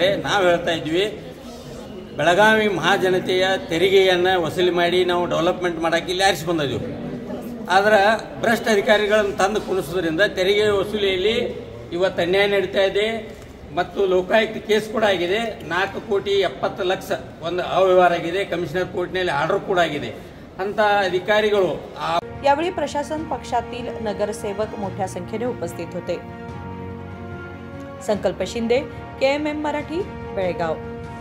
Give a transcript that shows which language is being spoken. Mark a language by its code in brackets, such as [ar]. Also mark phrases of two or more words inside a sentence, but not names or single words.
[kn] ನಾವು ಹೇಳ್ತಾ ಇದ್ವಿ, ಬೆಳಗಾವಿ ಮಹಾಜನತೆಯ ತೆರಿಗೆಯನ್ನು ವಸೂಲಿ ಮಾಡಿ ನಾವು ಡೆವಲಪ್ಮೆಂಟ್ ಮಾಡೋಕ್ಕೆ ಇಲ್ಲಿ ಆರಿಸಿ ಬಂದಿದ್ವಿ। ಆದರೆ ಭ್ರಷ್ಟ ಅಧಿಕಾರಿಗಳನ್ನು ತಂದು ಕುಣಿಸೋದ್ರಿಂದ ತೆರಿಗೆ ವಸೂಲಿಯಲ್ಲಿ ಇವತ್ತು ಅನ್ಯಾಯ ನಡೀತಾ ಇದೆ ಮತ್ತು ಲೋಕಾಯುಕ್ತ ಕೇಸ್ ಕೂಡ ಆಗಿದೆ। 4,70,00,000 ಒಂದು ಅವ್ಯವಹಾರ ಆಗಿದೆ। ಕಮಿಷನರ್ कोर्टನಲ್ಲಿ ಆರ್ಡರ್ ಕೂಡ आಗಿದೆ। ಅಂತ अधिकारीಗಳು [mr] यावेळी प्रशासन पक्षातील नगरसेवक मोठ्या संख्येने उपस्थित होते। संकल्प शिंदे, KMM मराठी, बेळगाव।